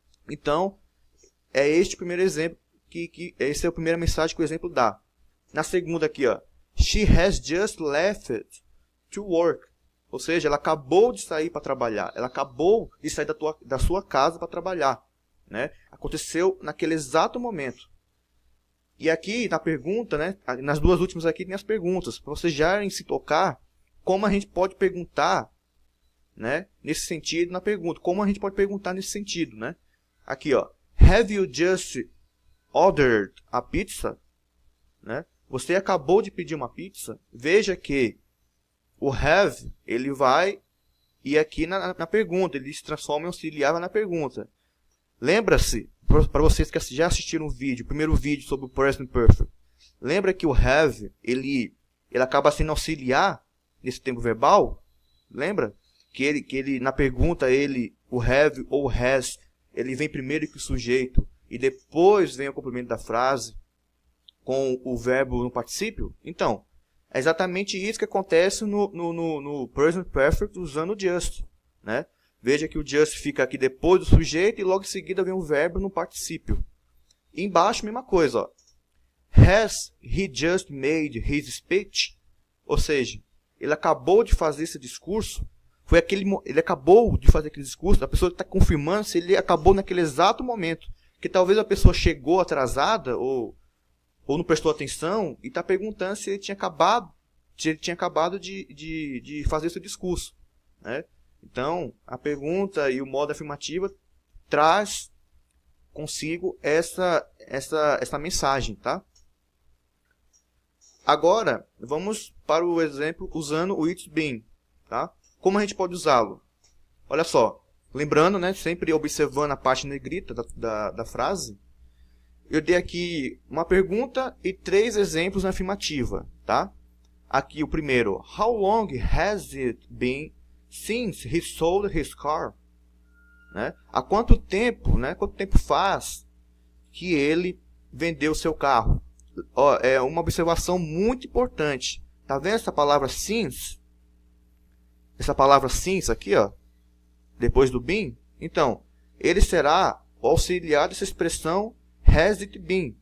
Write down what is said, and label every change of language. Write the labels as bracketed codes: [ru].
[pt] Então, é este o primeiro exemplo, essa é a primeira mensagem que o exemplo dá. Na segunda aqui, ó, [en] she has just left to work. [pt] Ou seja, ela acabou de sair para trabalhar. Ela acabou de sair da sua casa para trabalhar, né? Aconteceu naquele exato momento. E aqui na pergunta, né? Nas duas últimas aqui tem as perguntas. Para vocês já se tocar, como a gente pode perguntar, né? Nesse sentido, na pergunta. Como a gente pode perguntar nesse sentido, né? Aqui, ó. [en] Have you just ordered a pizza? Né? [pt] Você acabou de pedir uma pizza? Veja que o have, ele vai e aqui na pergunta, ele se transforma em auxiliar na pergunta. Lembra-se, para vocês que já assistiram o primeiro vídeo sobre o Present Perfect, lembra que o have, ele acaba sendo auxiliar nesse tempo verbal? Lembra? Que ele na pergunta, o have ou has, ele vem primeiro que o sujeito e depois vem o complemento da frase com o verbo no particípio? Então, é exatamente isso que acontece no Present Perfect usando o just, né? Veja que o just fica aqui depois do sujeito e logo em seguida vem o verbo no particípio. E embaixo, mesma coisa, ó. [en] Has he just made his speech? [pt] Ou seja, ele acabou de fazer esse discurso, ele acabou de fazer aquele discurso, a pessoa está confirmando se ele acabou naquele exato momento. Que talvez a pessoa chegou atrasada ou não prestou atenção e está perguntando se ele tinha acabado, de fazer esse discurso. Né? Então, a pergunta e o modo afirmativo traz consigo essa mensagem. Tá? Agora, vamos para o exemplo usando o it's been. Tá? Como a gente pode usá-lo? Olha só, lembrando, né, sempre observando a parte negrita da frase, eu dei aqui uma pergunta e 3 exemplos na afirmativa. Tá? Aqui o primeiro, [en] how long has it been since he sold his car? Né? [pt] Há quanto tempo, né, quanto tempo faz que ele vendeu o seu carro? Ó, é uma observação muito importante. Tá vendo essa palavra since? Essa palavra since aqui, ó, depois do been? Então, ele será o auxiliar dessa expressão [en] has it been.